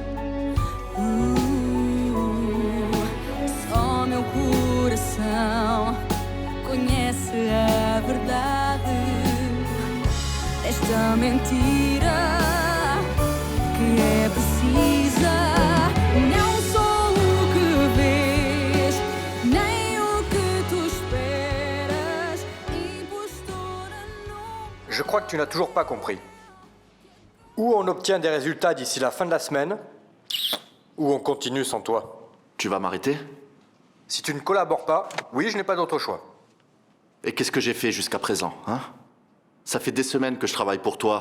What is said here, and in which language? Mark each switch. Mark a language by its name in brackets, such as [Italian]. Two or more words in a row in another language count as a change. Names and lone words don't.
[Portuguese] Só meu coração conhece a verdade desta mentira que é precisa. Não sou o que vês, nem o que tu esperas. Impostora não. [French] Je crois que tu n'as toujours pas compris. Ou on obtient des résultats d'ici la fin de la semaine, ou on continue sans toi. Tu vas m'arrêter? Si tu ne collabores pas, oui, je n'ai pas d'autre choix. Et qu'est-ce que j'ai fait jusqu'à présent, hein? Ça fait des semaines que je travaille pour toi.